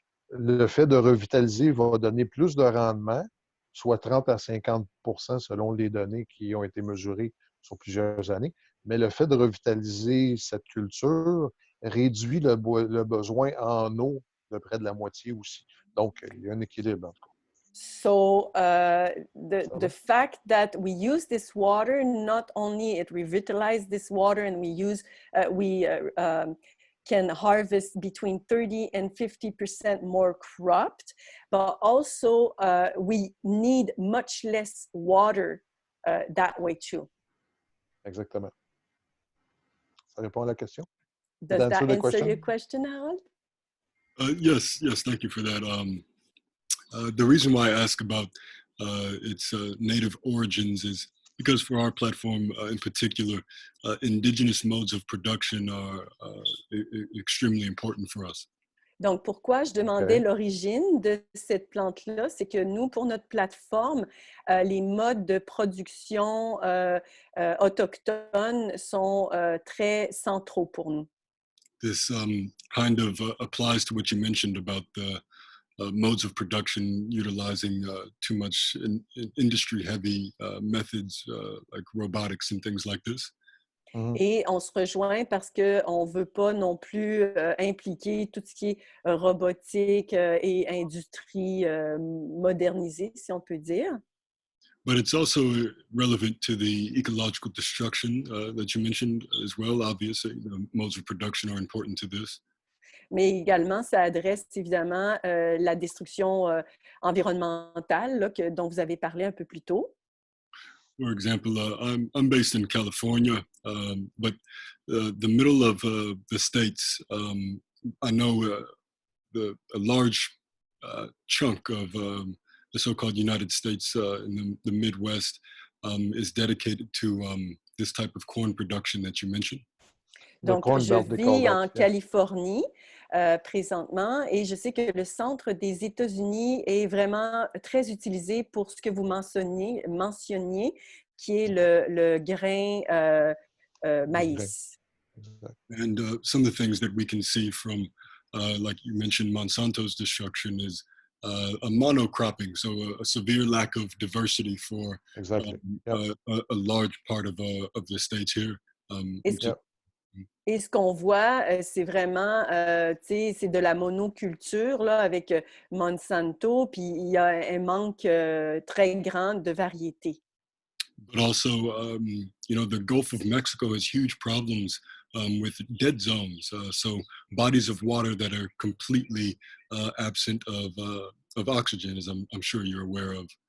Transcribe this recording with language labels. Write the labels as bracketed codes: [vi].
[fr] Le fait de revitaliser va donner plus de rendement, soit 30 à 50% selon les données qui ont été mesurées sur plusieurs années. Mais le fait de revitaliser cette culture réduit le besoin en eau de près de la moitié aussi. Donc, il y a un équilibre en tout cas. [en] So the fact that we use this water, not only it revitalizes this water, and we can harvest between 30 and 50% more cropped, but also we need much less water that way too. [fr] Exactement. Ça répond à la question? [en] Does that answer your question, Harold? Yes, thank you for that. The reason why I ask about its native origins is because for our platform in particular, indigenous modes of production are extremely important for us. [fr] Donc, pourquoi je demandais l'origine de cette plante-là, c'est que nous, pour notre plateforme, les modes de production autochtones sont très centraux pour nous. [en] This kind of applies to what you mentioned about the modes of production utilizing too much industry-heavy methods like robotics and things like this. [fr] Et on se rejoint parce qu'on ne veut pas non plus impliquer tout ce qui est robotique et industrie modernisée, si on peut dire. [en] But it's also relevant to the ecological destruction that you mentioned as well. Obviously, the modes of production are important to this. [fr] Mais également, ça adresse évidemment la destruction environnementale là, dont vous avez parlé un peu plus tôt. [en] For example, I'm based in California, but the middle of the states, I know a large chunk of the so-called United States in the Midwest is dedicated to this type of corn production that you mentioned. [fr] Donc, je vis en Californie présentement. Et je sais que le centre des États-Unis est vraiment très utilisé pour ce que vous mentionniez qui est le grain maïs. [en] And some of the things that we can see from, like you mentioned, Monsanto's destruction is a monocropping, so a severe lack of diversity for Exactly. Yep. a large part of the states here. [fr] Et ce qu'on voit, c'est vraiment, tu sais, c'est de la monoculture là, avec Monsanto, puis il y a un manque très grand de variété. [en] But also, you know, the Gulf of Mexico has huge problems with dead zones. So bodies of water that are completely absent of oxygen, as I'm sure you're aware of.